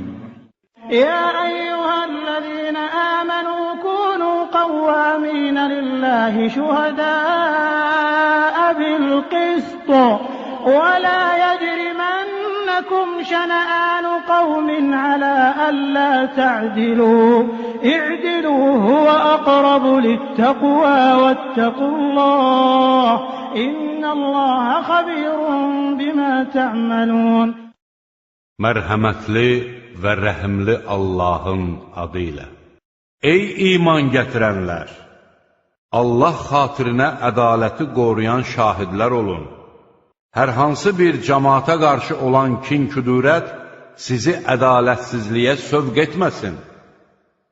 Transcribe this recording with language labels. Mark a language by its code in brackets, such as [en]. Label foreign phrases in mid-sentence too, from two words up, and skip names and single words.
[ar] يا أيها الذين آمنوا كونوا قوامين لله شهداء بالقسط ولا يجرمنكم شنآن قوم على ألا تعدلوا اعدلوا هو أقرب للتقوى واتقوا الله إن الله خبير بما تعملون. [az] Mərhəmətli və rəhimli Allahın adı ilə. Ey iman gətirənlər! Allah xatirinə ədaləti qoruyan şahidlər olun. Hər hansı bir cəmaata qarşı olan kin-küdurət sizi ədalətsizliyə sövq etməsin.